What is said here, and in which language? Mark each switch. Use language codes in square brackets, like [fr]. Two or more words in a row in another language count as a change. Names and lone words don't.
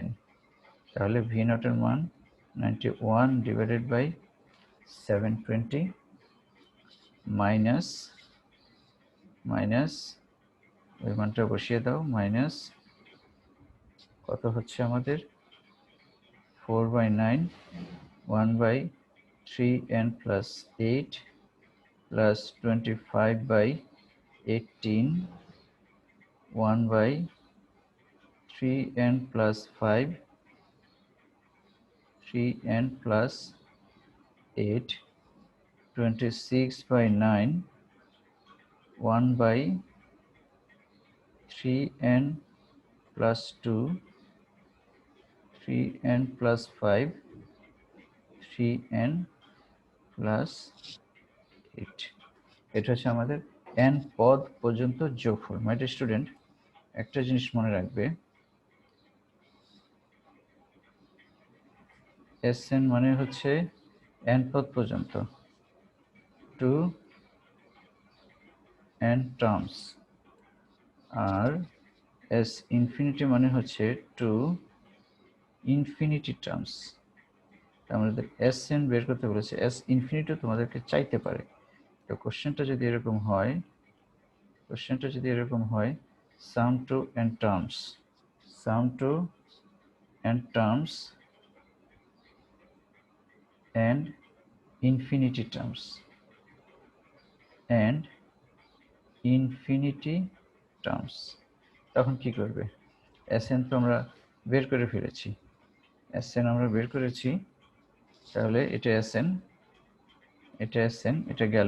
[bn] তাহলে v0 এর মান 91 [en] divided by [bn] 720 মাইনাস ওই মানটা বসিয়ে দাও, মাইনাস কত হচ্ছে আমাদের 4/9 [en] 1/3n plus 8 plus 25/18 1/3n plus 5 3n plus 8 26/9 1/3n plus 2 3n plus 5 3n plus 8। [bn] এটা হচ্ছে আমাদের n পদ পর্যন্ত যোগফল। [en] my dear student, [bn] একটা জিনিস মনে রাখবে, Sn মানে হচ্ছে n পদ পর্যন্ত, [en] to n terms, [bn] আর S ইনফিনিটি মানে হচ্ছে [en] to infinity terms. [bn] আমাদের Sn বের করতে বলেছে, S ইনফিনিটিও তোমাদেরকে চাইতে পারে। তো কোশ্চেনটা যদি এরকম হয় [en] sum to n terms and infinity terms [bn] তখন কি করবে? Sn তো আমরা বের করে ফেলেছি, তাহলে এটা Sn, এটা গেল।